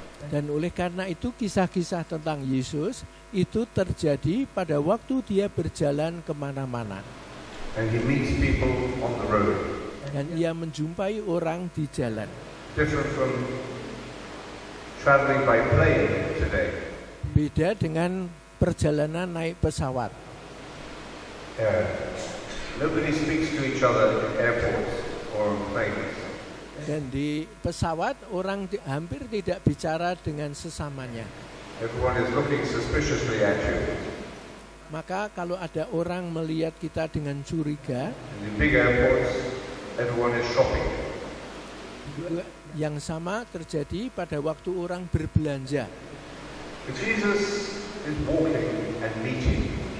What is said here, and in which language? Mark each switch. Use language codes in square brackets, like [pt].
[id] Dan oleh karena itu kisah-kisah tentang Yesus itu terjadi pada waktu dia berjalan kemana-mana. [en] And he meets people on the road. [id] Dan ia menjumpai orang di jalan. [en] Different from traveling by plane today. [id] Beda dengan perjalanan naik pesawat. [en] Nobody speaks to each other in airports or planes. [id] Dan di pesawat orang hampir tidak bicara dengan sesamanya. [en] Everyone is looking suspiciously at you. [id] Maka kalau ada orang melihat kita dengan curiga, [en] In the big airports, everyone is shopping. [id] yang sama terjadi pada waktu orang berbelanja. [en] But Jesus is walking and meeting.